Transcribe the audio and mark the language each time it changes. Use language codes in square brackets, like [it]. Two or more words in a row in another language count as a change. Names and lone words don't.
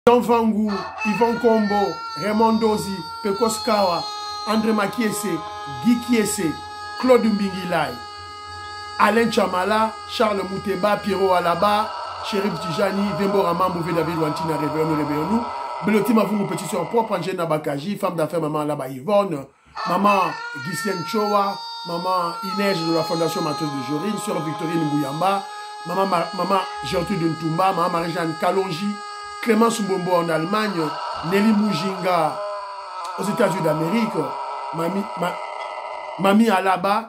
[fr] Jean Vangu, Yvon Kombo, Raymond Dozi, Pekos Kawa, André Makiese, Guy Kiese, Claude Mbingilai, Alain Chamala, Charles Mouteba, Pierrot Alaba, Chérif Tijani, Vembo Ramambouvé, David Wantina, Réveillons-nous, Beloti Mavou, petit soeur propre, Angène Bakaji, femme d'affaires, maman Alaba Yvonne, maman Ghislaine Chowa, maman Inès de la Fondation Matos de Jorine, sœur Victorine Mbouyamba, maman Gertrude Ntumba, maman Marie-Jeanne Kalonji, Clémence Mbombo en Allemagne, Nelly Moujinga aux États-Unis d'Amérique, Mami Alaba.